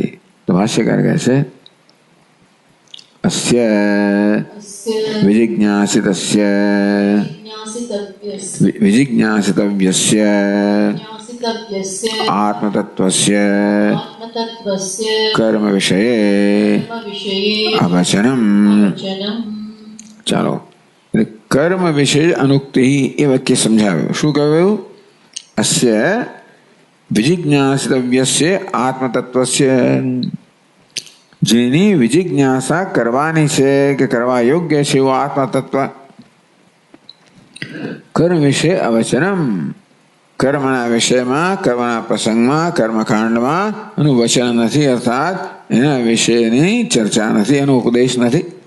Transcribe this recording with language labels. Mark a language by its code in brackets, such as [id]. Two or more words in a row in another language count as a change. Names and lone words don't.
[gu] તો ભાષ્યકાર કહે છે [sa] અસ્ય વિજિજ્ઞાસિતસ્ય વિજિજ્ઞાસિતવ્યસ્ય આત્મતત્વસ્ય કર્મ વિષયે અવચનમ. [gu] ચાલો, કર્મ વિષય અનુક્તિ એ વાક્ય સમજાવ્યું. શું કહ્યું? [sa] अस्य विजिज्ञासितव्यस्य आत्मतत्वस्य [gu] જેની વિજિજ્ઞાસા કરવાની છે કે કરવા યોગ્ય છે એવો આત્મતત્વ કર્મ વિશે અવચનમ કર્મના વિષયમાં કર્મના પ્રસંગમાં કર્મકાંડમાં એનું વચન નથી અર્થાત એના વિશેની ચર્ચા નથી એનો ઉપદેશ નથી.